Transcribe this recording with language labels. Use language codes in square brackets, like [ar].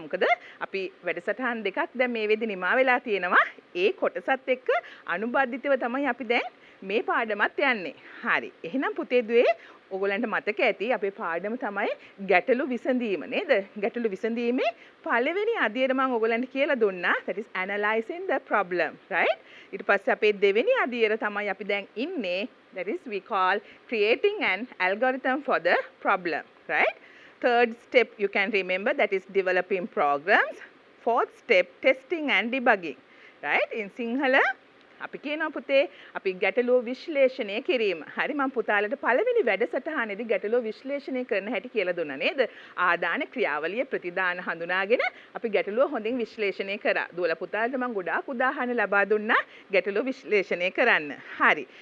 [si] මොකද අපි වැඩසටහන් දෙකක් දැන් මේ වෙද්දි නිමා වෙලා තියෙනවා. ඒ කොටසත් එක්ක අනුබද්ධිතව තමයි අපි දැන් මේ පාඩමත් යන්නේ. හරි. එහෙනම් පුතේ දුවේ ඔයගොල්ලන්ට මතක ඇති අපේ පාඩම තමයි ගැටලු විසඳීම නේද? ගැටලු විසඳීමේ පළවෙනි අදියර මම ඔයගොල්ලන්ට කියලා දුන්නා. [en] That is analyzing the problem, right? [si] ඊට පස්සේ අපේ දෙවෙනි අදියර තමයි අපි දැන් ඉන්නේ. [en] That is we call creating an algorithm for the problem, right? Third step you can remember, that is developing programs. Fourth step testing and debugging, right? In Sinhala [si] අපි කියනවා පුතේ අපි ගැටලුව විශ්ලේෂණය කිරීම. හරි මම පුතාලට පළවෙනි වැඩසටහනේදී ගැටලුව විශ්ලේෂණය කරන හැටි කියලා දුන්නා නේද? ආදාන ක්‍රියාවලිය ප්‍රතිදාන හඳුනාගෙන අපි ගැටලුව හොඳින් විශ්ලේෂණය කරා. දුවලා පුතාලට මම ගොඩාක් උදාහරණ ලබා දුන්නා ගැටලුව විශ්ලේෂණය කරන්න. හරි.